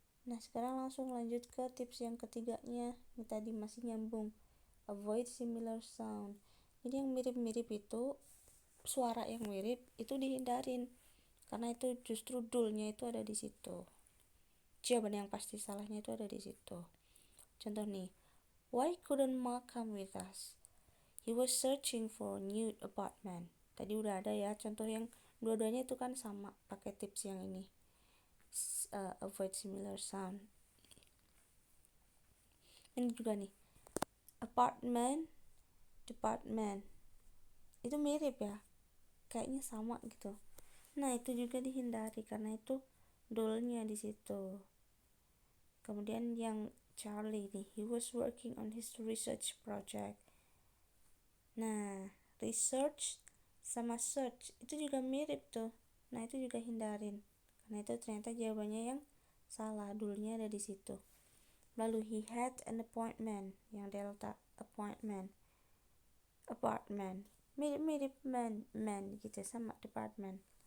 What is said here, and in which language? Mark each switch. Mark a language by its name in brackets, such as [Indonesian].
[Indonesian] Nah sekarang langsung lanjut ke tips yang ketiganya. Ini tadi masih nyambung, [English] avoid similar sound. [Indonesian] Jadi yang mirip-mirip itu, suara yang mirip itu dihindarin, karena itu justru dulnya itu ada di situ, jawaban yang pasti salahnya itu ada di situ. Contoh nih, [English] why couldn't Mark come with us? He was searching for new apartment. [Indonesian] Tadi udah ada ya contoh yang dua-duanya itu kan sama, pakai tips yang ini, [English] avoid similar sound. [Indonesian] Ini juga nih, apartment, department, itu mirip ya, kayaknya sama gitu. Nah itu juga dihindari karena itu dulnya di situ. Kemudian yang Charlie nih, [English] he was working on his research project. [Indonesian] Nah research sama search itu juga mirip tuh. Nah itu juga hindarin karena itu ternyata jawabannya yang salah, dulnya ada di situ. Lalu [English] he had an appointment, [Indonesian] yang delta appointment, apartment, mirip-mirip man gitu sama department.